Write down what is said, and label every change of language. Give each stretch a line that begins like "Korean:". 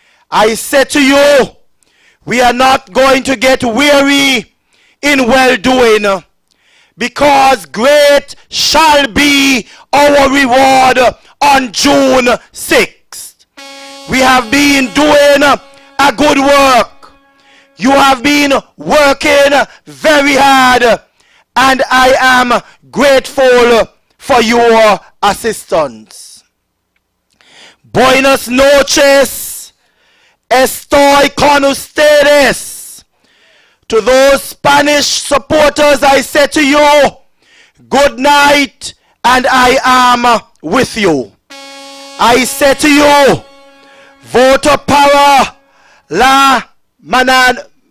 English: I say to you, we are not going to get weary in well-doing, because great shall be our reward on June 6th. We have been doing a good work. You have been working very hard, and I am grateful for your assistance.
Spanish: Buenas noches, estoy con ustedes.
English: To those Spanish supporters, I say to you, good night, and I am with you. I say to you,
Spanish: voto para la mano.